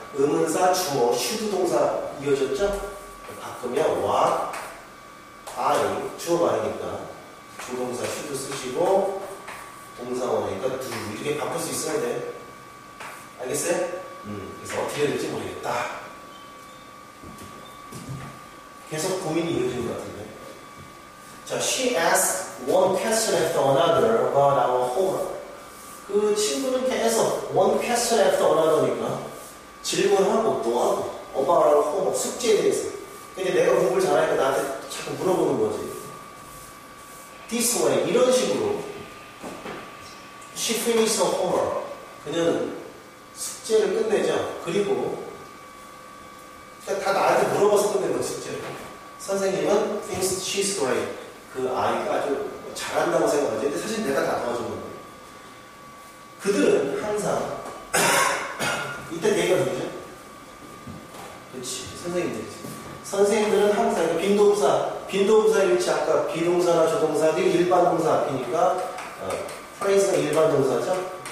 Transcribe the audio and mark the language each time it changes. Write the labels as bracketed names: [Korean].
[Korean] 의문사, 주어, 슈드 동사 이어졌죠? 바꾸면 what, I, 주어가 아니니까 주동사 슈드 쓰시고 동사원이니까 do 이렇게 바꿀 수 있어야 돼. 알겠어요? 그래서 어떻게 해야 될지 모르겠다. 계속 고민이 이어지는 것 같은데. [English] 자, she asked one question after another about our homework. [Korean] 그 친구는 계속 [English] one question after another [Korean] 니까 질문하고 또 하고 [English] about our homework, [Korean] 숙제에 대해서. 근데 내가 공부를 잘하니까 나한테 자꾸 물어보는 거지. [English] This way, [Korean] 이런 식으로 [English] she finished her homework. [Korean] 그녀는 숙제를 끝내죠. 그리고 다 나한테 물어봐서 끝낸 거지, 숙제를. 선생님은 [English] thinks she's great. [Korean] 그 아이가 아주 잘한다고 생각하지. 근데 사실 내가 다 도와준 건데. 그들은 항상 이때 얘기가 누구죠? 그렇지, 선생님들이지. 선생님들은 항상 빈도부사의 위치 아까 비동사나 조동사들이 일반 동사 앞이니까 프레이즈가 일반 동사죠.